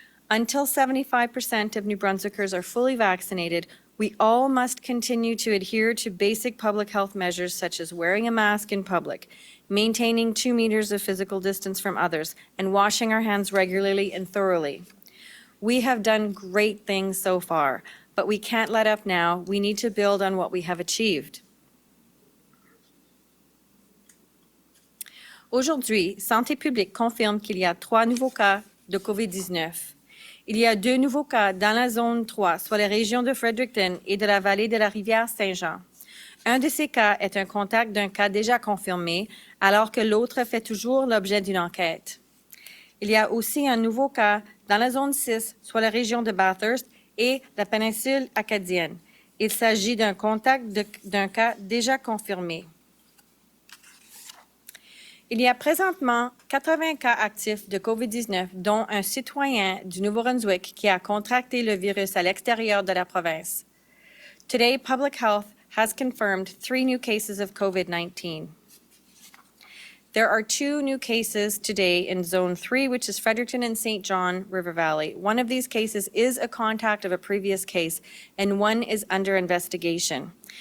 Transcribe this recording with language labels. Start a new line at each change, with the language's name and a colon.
English: Until 75% of New Brunswickers are fully vaccinated, we all must continue to adhere to basic public health measures such as wearing a mask in public, maintaining 2 meters of physical distance from others, and washing our hands regularly and thoroughly. We have done great things so far, but we can't let up now. We need to build on what we have achieved.
French: Aujourd'hui, Santé publique confirme qu'il y a 3 nouveaux cas de COVID-19. Il y a 2 nouveaux cas dans la zone 3, soit les régions de Fredericton et de la vallée de la rivière Saint-Jean. Un de ces cas est un contact d'un cas déjà confirmé, alors que l'autre fait toujours l'objet d'une enquête. Il y a aussi un nouveau cas dans la zone 6, soit la région de Bathurst et la péninsule acadienne. Il s'agit d'un contact d'un cas déjà confirmé. Il y a présentement 80 cas actifs de COVID-19, dont un citoyen du Nouveau-Brunswick qui a contracté le virus à l'extérieur de la province.
English: Today, Public Health has confirmed 3 new cases of COVID-19. There are 2 new cases today in Zone 3, which is Fredericton and St. John River Valley. One of these cases is a contact of a previous case, and one is under investigation.